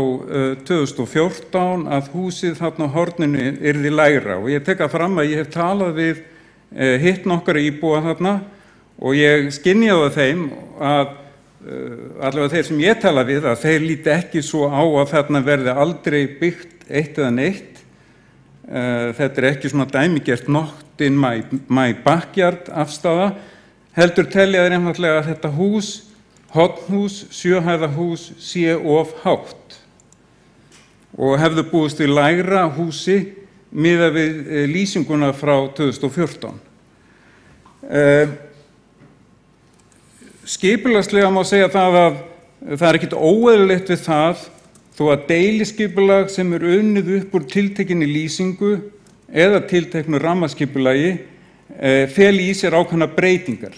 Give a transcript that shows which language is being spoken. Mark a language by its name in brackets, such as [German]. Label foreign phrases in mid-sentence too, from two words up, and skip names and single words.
[Icelandic] 2014 að húsið þarna á horninu yrði lægra, og ég tek fram að ég hef talað við hitt nokkra íbúa þarna og ég skynjaði á þeim að allavega þeir sem ég tala við að þeir líti ekki svo á að þarna verði aldrei byggt eitt eða neitt. Þetta ekki svona dæmigert [English] not in my backyard [Icelandic] afstaða, heldur telja þeir einfaldlega að þetta hús, hornhús, 7 hæða hús sé of hátt og hefðu búist við lægra húsi miðað við lýsinguna frá 2014. Skipulagslega má segja það að það ekkert óeðlilegt við það þó að deiliskipulag sem unnið upp úr tiltekinni lýsingu eða tilteknu rammaskipulagi feli í sér ákveðna breytingar.